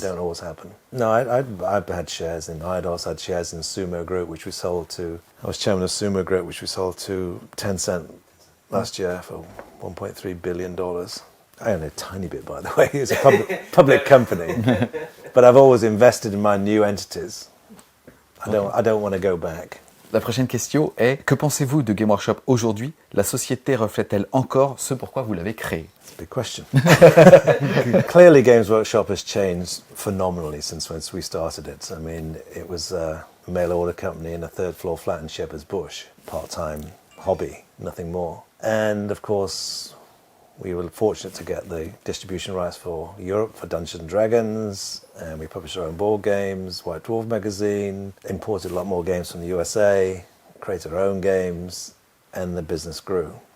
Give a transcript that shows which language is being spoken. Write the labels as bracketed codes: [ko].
[en] they don't always happen. No, I had shares in IDOS, I had shares in Sumo Group, which we sold to, I was chairman of Sumo Group, which we sold to Tencent last year for $1.3 billion. I own a tiny bit, by the way. It's a public company. But I've always invested in my new entities. I don't want to go back. [fr] La prochaine question est: que pensez-vous de Game Workshop aujourd'hui? La société reflète-t-elle encore ce pourquoi vous l'avez créée? [en] It's a big question. Clearly, Games Workshop has changed phenomenally since we started it. I mean, it was a mail order company in a third floor flat in Shepherd's Bush, part-time hobby, nothing more. And of course, we were fortunate to get the distribution rights for Europe for Dungeons & Dragons, and we published our own board games, White Dwarf magazine, imported a lot more games from the USA, created our own games, and the business grew.